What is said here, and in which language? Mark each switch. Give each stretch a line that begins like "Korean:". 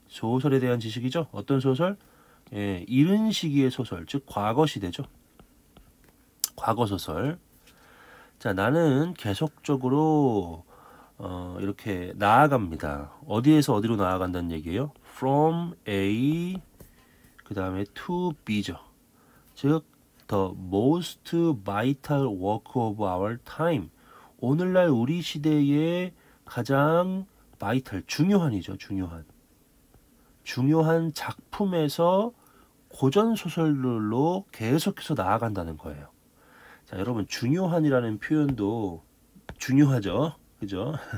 Korean: 소설에 대한 지식이죠. 어떤 소설? 예, 이른 시기의 소설, 즉 과거 시대죠. 과거 소설. 자, 나는 계속적으로 이렇게 나아갑니다. 어디에서 어디로 나아간다는 얘기예요?
English: From A
Korean: 그 다음에 to B죠.
English: 즉 the most vital work of our time.
Korean: 오늘날 우리 시대의 가장 vital, 중요한이죠. 중요한 작품에서 고전 소설로 계속해서 나아간다는 거예요. 자, 여러분 중요한이라는 표현도 중요하죠. 그죠?